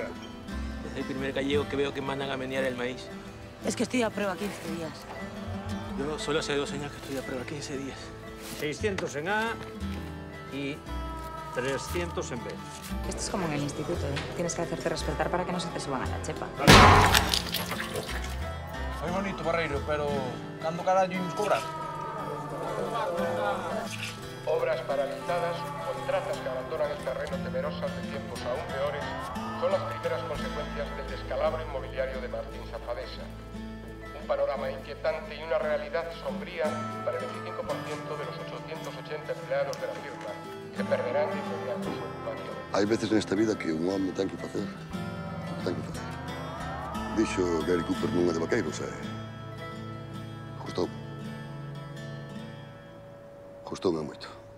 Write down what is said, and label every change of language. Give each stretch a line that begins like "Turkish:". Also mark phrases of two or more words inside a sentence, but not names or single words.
Spanish: Es el primer gallego que veo que mandan a menear el maíz. Es que estoy a prueba 15 días. Yo solo hace 2 años que estoy a prueba, 15 días. 600 en A y 300 en B. Esto es como en el instituto, ¿eh? Tienes que hacerte respetar para que no se te suban a la chepa.
Galician: Foi bonito, Barreiro, pero cando carallo imos cobrar?
Spanish: Obras paralizadas, contratas que abandonan el terreno temerosas de tiempos aún peores, son las primeras consecuencias del descalabro inmobiliario de Martín Zafadesa. Un panorama inquietante y una realidad sombría para el 25% de los 880 empleados de la firma, que perderán de inmediato su ocupación.
Galician: Hai veces nesta vida que un home ten que facer. Ten que facer. Dixo Gary Cooper nunha de vaqueiros, Gustou. Gustoume moito.